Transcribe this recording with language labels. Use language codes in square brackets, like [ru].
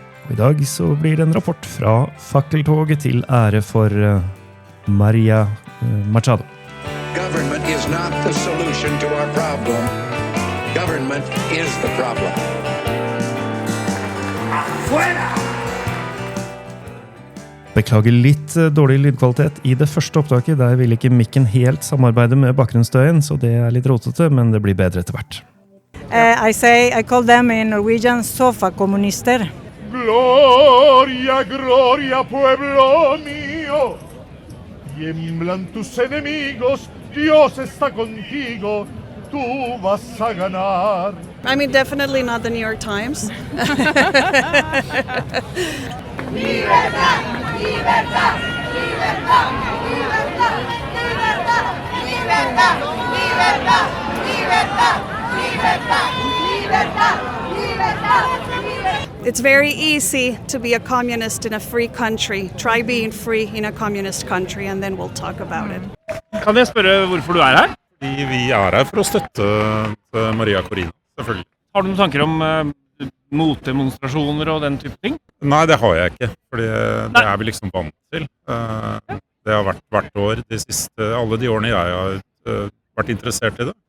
[no] Og i dag så blir det en rapport fra fakkeltoget til ære for Maria Machado. [en] Government is not the solution to our problem. Government is the problem. [no] Beklager litt dårlig lydkvalitet i det første opptaket. Der vil ikke mikken helt samarbeide med bakgrunnsstøyen, så det er litt rotete, men det blir bedre etter hvert. [en] I call them in Norwegian sofa-kommunister. [es] Gloria, gloria, pueblo mío. Tiemblan tus enemigos, Dios está contigo. Tú vas a ganar. [en] I mean, definitely not the New York Times. [es] Libertad, libertad, libertad, libertad, libertad, libertad, libertad, libertad, libertad, libertad, libertad. [en] It's very easy to be a communist in a free country. Try being free in a communist country, and then we'll talk about it. [no] Kan jeg spørre hvorfor du her? Vi er her for å støtte Maria Corina, selvfølgelig. Har du noen tanker om motdemonstrasjoner og den type ting? Nei, det har jeg ikke, for det er vi liksom vant til. Det har vært hvert år de siste, alle de årene jeg har vært interessert i det.